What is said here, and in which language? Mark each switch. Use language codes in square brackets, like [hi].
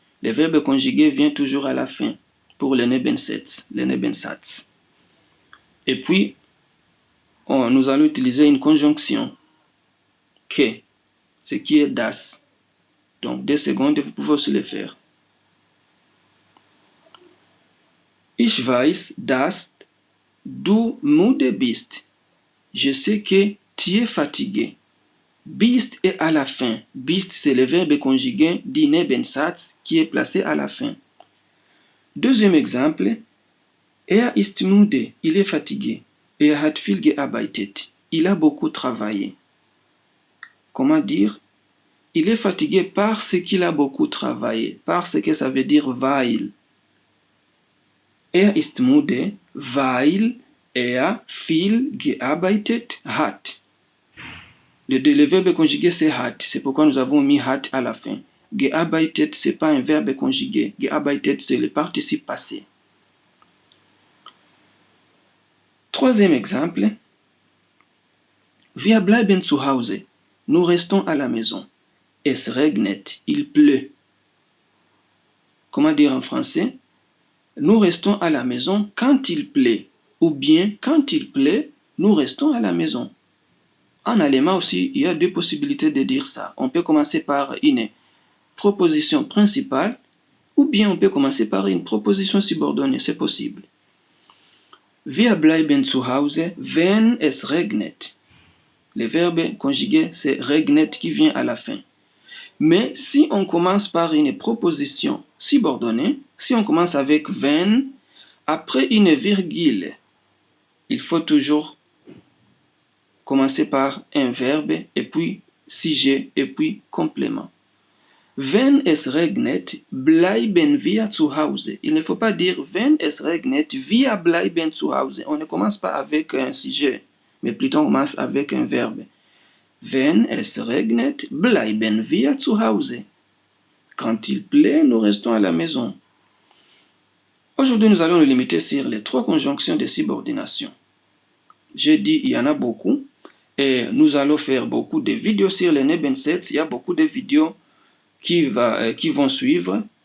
[fr] Le verbe conjugué vient toujours à la fin pour le Nebensatz. Et puis, nous allons utiliser une conjonction que, ce qui est das. Donc, 2 secondes, vous pouvez aussi le faire. [de] Ich weiß, dass du müde bist. [fr] Je sais que tu es fatigué. Bist est à la fin. Bist, c'est le verbe conjugué du Nebensatz qui est placé à la fin. Deuxième exemple. [de] Er ist müde. [fr] Il est fatigué. [de] Er hat viel gearbeitet. [fr] Il a beaucoup travaillé. Comment dire? Il est fatigué parce qu'il a beaucoup travaillé. Parce que ça veut dire weil. [de] Er ist müde, weil er viel gearbeitet hat. [fr] Le verbe conjugué, c'est hat. C'est pourquoi nous avons mis hat à la fin. Gearbeitet, ce n'est pas un verbe conjugué. Gearbeitet, c'est le participe passé. Troisième exemple. [de] Wir bleiben zu Hause. [fr] Nous restons à la maison. [de] Es regnet. [fr] Il pleut. Comment dire en français? Nous restons à la maison quand il pleut. Ou bien, quand il pleut, nous restons à la maison. En allemand aussi, il y a deux possibilités de dire ça. On peut commencer par une proposition principale ou bien on peut commencer par une proposition subordonnée. C'est possible. [de] Wir bleiben zu Hause, wenn es regnet. [fr] Le verbe conjugué, c'est regnet qui vient à la fin. Mais si on commence par une proposition subordonnée, si on commence avec wenn, après une virgule, il faut toujours commencer par un verbe et puis sujet et puis complément. [de] Wenn es regnet, bleiben wir zu Hause. [fr] Il ne faut pas dire [de] wenn es regnet, wir bleiben zu Hause. [fr] On ne commence pas avec un sujet, mais plutôt on commence avec un verbe. [de] Wenn es regnet, bleiben wir zu Hause. [fr] Quand il pleut, nous restons à la maison. Aujourd'hui, nous allons nous limiter sur les 3 conjonctions de subordination. J'ai dit il y en a beaucoup et nous allons faire beaucoup de vidéos sur les Nebensätze. Il y a beaucoup de vidéos qui vont suivre.